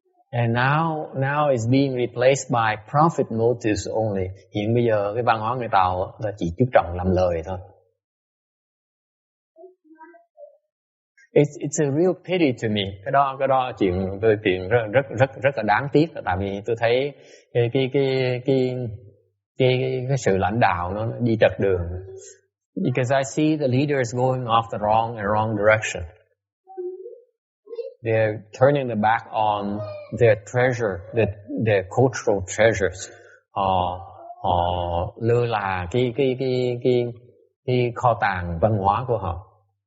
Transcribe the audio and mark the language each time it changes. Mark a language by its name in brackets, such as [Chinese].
[English] And now it's being replaced by profit motives only. [Vietnamese] Hiện bây giờ cái văn hóa người Tàu là chỉ chú trọng làm lời thôi. [English] It's a real pity to me. [Vietnamese] Cái đó chuyện rất là đáng tiếc, tại vì tôi thấy cái sự lãnh đạo nó đi trật đường. [English] Because I see the leaders going off the wrong direction. They're turning their back on their treasure, their cultural treasures. [Vietnamese] Họ lơ là cái kho tàng văn hóa của họ.